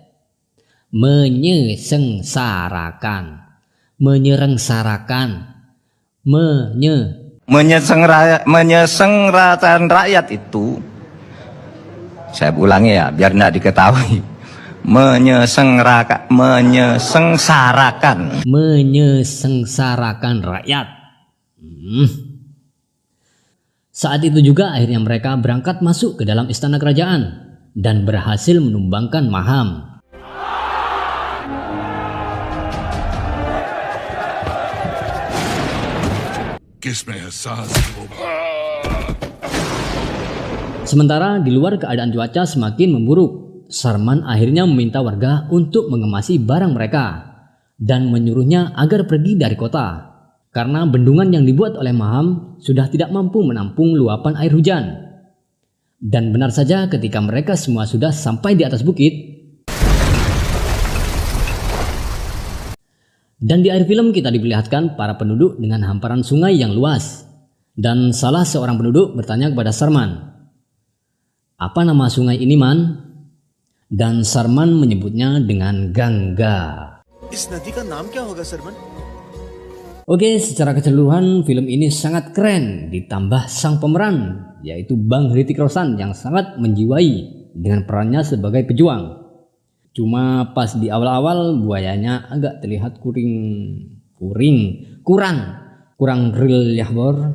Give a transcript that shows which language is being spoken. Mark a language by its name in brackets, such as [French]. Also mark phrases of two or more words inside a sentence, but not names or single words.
[Indonesian] Menyengsarakan rakyat itu, saya ulangi ya biar tidak diketahui, menyengsarakan rakyat. Saat itu juga akhirnya mereka berangkat masuk ke dalam istana kerajaan dan berhasil menumbangkan Maham. [Hindi] किसमें एहसास होगा? [Indonesian] Sementara di luar keadaan cuaca semakin memburuk, Sarman akhirnya meminta warga untuk mengemasi barang mereka dan menyuruhnya agar pergi dari kota karena bendungan yang dibuat oleh Maham sudah tidak mampu menampung luapan air hujan. Dan benar saja ketika mereka semua sudah sampai di atas bukit, dan di akhir film kita diperlihatkan para penduduk dengan hamparan sungai yang luas. Dan salah seorang penduduk bertanya kepada Sarman, "Apa nama sungai ini, Man?" Dan Sarman menyebutnya dengan Gangga. [Hindi] इस नदी का नाम क्या होगा सरमन? [Indonesian] Oke, secara keseluruhan film ini sangat keren, ditambah sang pemeran yaitu Bang Hrithik Roshan yang sangat menjiwai dengan perannya sebagai pejuang. Cuma pas di awal-awal buayanya agak terlihat kurang real ya Bor.